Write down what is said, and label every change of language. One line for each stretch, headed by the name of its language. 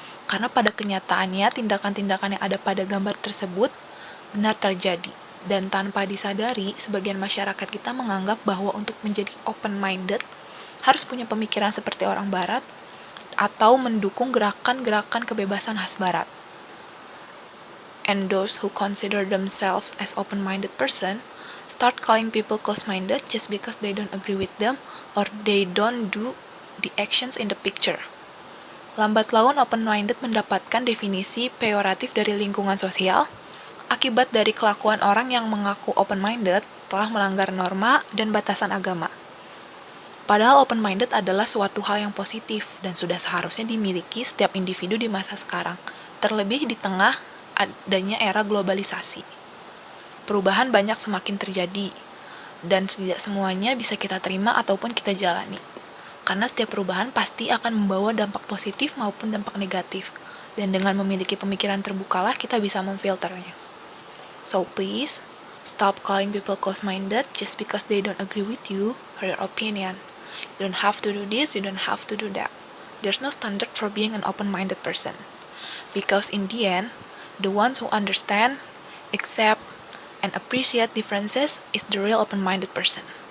Indonesian: Karena pada kenyataannya, tindakan-tindakan yang ada pada gambar tersebut benar terjadi. Dan tanpa disadari, sebagian masyarakat kita menganggap bahwa untuk menjadi open-minded, harus punya pemikiran seperti orang barat, atau mendukung gerakan-gerakan kebebasan khas barat.
English: And those who consider themselves as open-minded person, start calling people close-minded just because they don't agree with them, or they don't do the actions in the picture.
Indonesian: Lambat laun open-minded mendapatkan definisi peyoratif dari lingkungan sosial, akibat dari kelakuan orang yang mengaku open-minded telah melanggar norma dan batasan agama. Padahal open-minded adalah suatu hal yang positif dan sudah seharusnya dimiliki setiap individu di masa sekarang, terlebih di tengah adanya era globalisasi. Perubahan banyak semakin terjadi, dan tidak semuanya bisa kita terima ataupun kita jalani. Karena setiap perubahan pasti akan membawa dampak positif maupun dampak negatif. Dan dengan memiliki pemikiran terbukalah kita bisa memfilternya.
English: So please, stop calling people close-minded just because they don't agree with you or your opinion. You don't have to do this, you don't have to do that. There's no standard for being an open-minded person. Because in the end, the ones who understand, accept, and appreciate differences is the real open-minded person.